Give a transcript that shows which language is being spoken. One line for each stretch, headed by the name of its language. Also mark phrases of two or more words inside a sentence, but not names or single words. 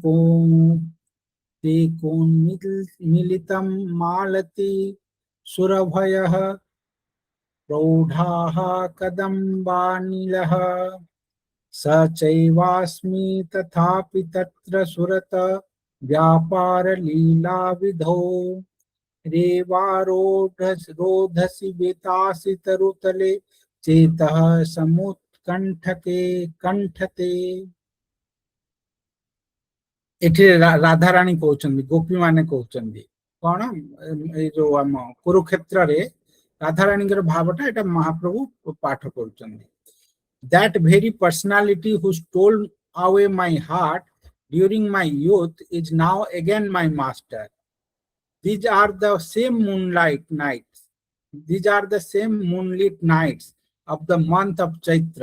Sanskrit: कोन्मिलितं मालति सुरभयः प्रौढाः कदम्बानिलः स चैवास्मि तथापि तत्र सुरत व्यापारलीलाविधौ रोधसि बेतासि तरुतले चेतः समुत्कण्ठके कंठते
Odia: ଏଠି ରାଧାରାଣୀ କହୁଛନ୍ତି ଗୋପୀ ମାନେ କହୁଛନ୍ତି କୋନ ଏ ଯୋ ହମ କୁରୁକ୍ଷେତ୍ର ରେ ରାଧାରାଣୀ କେ ଭାବଟା ଏଇଟା ମହାପ୍ରଭୁ ପାଠ କରୁଛନ୍ତି
English: that very personality who stole away my heart during my youth is now again my master. These are the same moonlight nights. These are the same moonlit nights of the month of Chaitra.